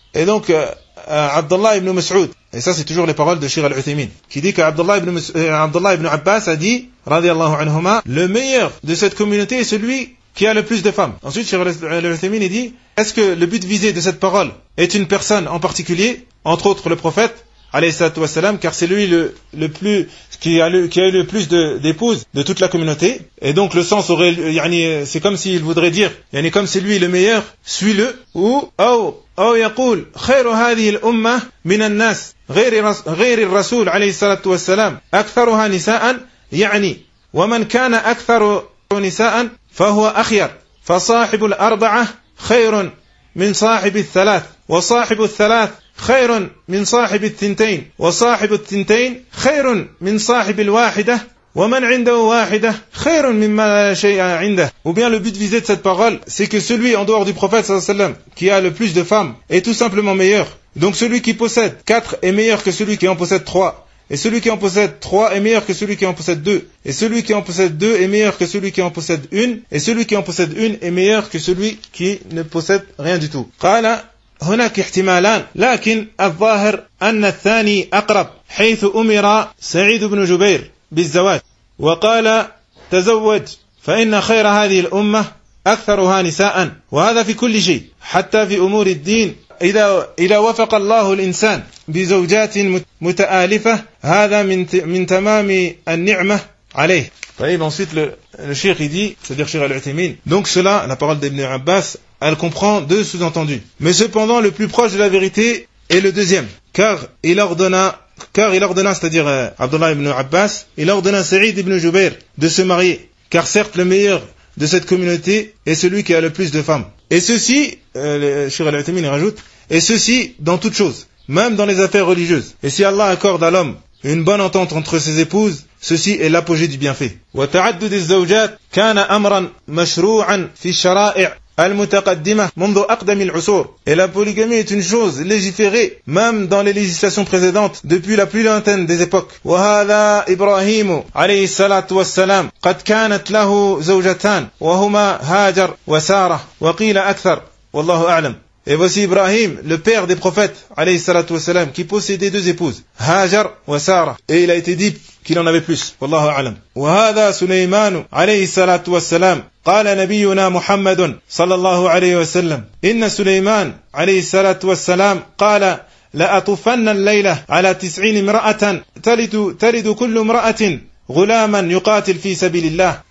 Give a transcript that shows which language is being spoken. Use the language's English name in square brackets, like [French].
[French] Et donc Abdullah ibn Mas'ud, et ça c'est toujours les paroles de Cheikh Al-Uthaymeen, qui dit qu'Abdullah ibn Abbas a dit, radiallahu anhuma, le meilleur de cette communauté est celui qui a le plus de femmes. Ensuite Cheikh Al-Uthaymeen dit, est-ce que le but visé de cette parole est une personne en particulier, entre autres le prophète, alayhi salatu wassalam, car c'est lui qui a eu le plus d'épouses de toute la communauté. Et donc le sens aurait, yani, c'est comme s'il voudrait dire, yani, comme c'est lui le meilleur, suis-le. [Arabic] Ou يقول خير هذه الأمة من الناس غير الرسول عليه الصلاة والسلام أكثرها نساء يعني ومن كان أكثر نساء فهو أخير فصاحب الأربعة خير من صاحب الثلاث وصاحب الثلاث خير من صاحب الثنتين وصاحب الثنتين خير من صاحب الواحدة ومن عنده واحدة خير مما شيء عنده. [French] Ou bien le but visé de cette parole, c'est que celui en dehors du prophète sallallahu alayhi wa sallam qui a le plus de femmes est tout simplement meilleur. Donc celui qui possède 4 est meilleur que celui qui en possède 3. Et celui qui en possède 3 est meilleur que celui qui en possède 2. Et celui qui en possède 2 est meilleur que celui qui en possède 1. Et celui qui en possède 1 est meilleur que celui qui ne possède rien du tout. [Arabic] قال هناك احتمالان لكن الظاهر أن الثاني أقرب حيث أمر سعيد بن جبير بالزواج وقال تزوج فإن خير هذه الأمة أكثرها نساء وهذا في كل شيء حتى في أمور الدين إذا وفق الله الإنسان بزوجات متآلفة هذا من تمام النعمة عليه. [French] طيب ensuite le cheikh il dit, c'est-à-dire Cheikh Al-Uthaymeen, donc cela, la parole d'Ibn Abbas, elle comprend deux sous-entendus. Mais cependant, le plus proche de la vérité est le deuxième, car il ordonna, c'est-à-dire Abdullah ibn Abbas, il ordonna Saïd ibn Jubair de se marier, car certes le meilleur de cette communauté est celui qui a le plus de femmes. Et ceci, Cheikh Al-Uthaymeen rajoute, et ceci dans toutes choses, même dans les affaires religieuses. Et si Allah accorde à l'homme une bonne entente entre ses épouses, ceci est l'apogée du bienfait. [Arabic] وَتَعَدُّدِ الزَّوْجَاتِ كَانَ أَمْرًا مَشْرُوعًا فِي الشَّرَائِعِ المتقدمة منذ أقدم العصور. [French] Et la polygamie est une chose légiférée même dans les législations précédentes depuis la plus lointaine des époques. [Arabic] وهذا إبراهيم عليه الصلاة والسلام قد كانت له زوجتان وهما هاجر وسارة وقيل أكثر والله أعلم. [French] Et voici Ibrahim, le père des prophètes [Arabic] عليه الصلاة والسلام, [French] qui possédait deux épouses, هاجر وسارة. Et il a été dit qu'il en avait plus, [Arabic] والله أعلم. وهذا سليمان عليه الصلاة والسلام قال نبينا محمد صلى الله عليه وسلم إن سليمان عليه الصلاة والسلام قال لأطفن الليلة على 90 امرأة تلد كل امرأة غلاما يقاتل في سبيل الله.